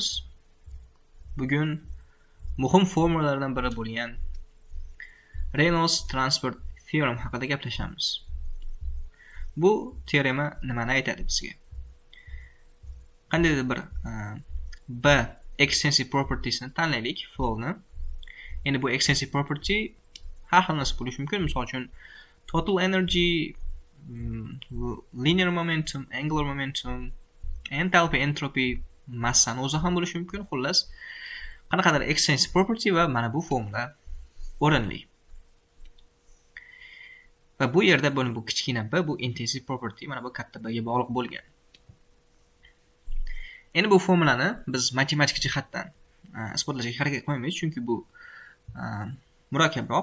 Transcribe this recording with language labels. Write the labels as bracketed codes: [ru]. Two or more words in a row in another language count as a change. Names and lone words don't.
[uz] Bugun muhim formulalardan biri bo'lgan [en] Reynolds Transport Theorem [uz] haqida gaplashamiz. Bu teorema nimani aytadi bizga? Qandaydir bir B [en] extensive propertiesini [uz] tanlaylik, flowni. Endi bu [en] extensive property [uz] har xil narsa bo'lishi mumkin. Misol uchun [en] total energy, linear momentum, angular momentum, enthalpy, entropy, [uz] massani o'zi ham bo'lishi mumkin. Xullas, qanaqadir [en] extensive property [uz] va mana bu formula o'rinli. Va bu yerda bu kichkina b bu [en] intensive property, [uz] mana bu katta b ga bog'liq bo'lgan. Endi bu formulani biz matematik jihatdan isbotlashga harakat qilmaymiz, chunki bu murakkabroq.